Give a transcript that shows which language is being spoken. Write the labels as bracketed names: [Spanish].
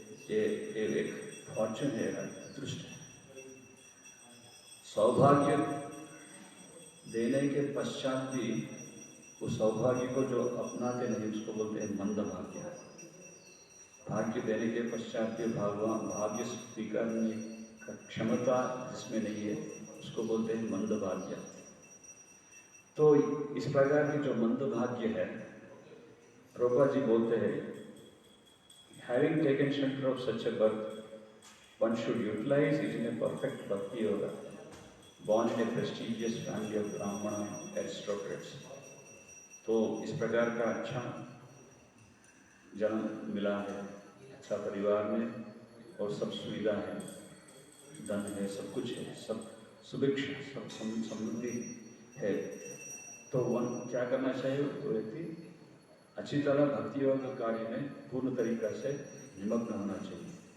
[Hindi] ये एक फॉर्चून है, अदृष्ट है। सौभाग्य देने के पश्चात भी उस सौभाग्य को जो अपनाते नहीं उसको बोलते हैं मंद भाग्य। भाग्य देने के पश्चात भी भगवान भाग्य स्वीकारने का क्षमता जिसमें नहीं है उसको बोलते हैं मंद भाग्य। तो इस प्रकार की जो मंद भाग्य है, प्रभुपाद जी बोलते हैं, [English] having taken shelter of such a birth, one should utilize it in a perfect bhakti yoga, born in a prestigious family of Brahmana aristocrats। [Hindi] तो इस प्रकार का अच्छा जन्म मिला है, अच्छा परिवार में, और सब सुविधा है, धन है, सब कुछ है, सब सुभिक्षा, सब समृद्धि है। तो वन क्या करना चाहिए? वो व्यक्ति अच्छी तरह भक्ति योग कार्य में पूर्ण तरीका से निमग्न होना चाहिए।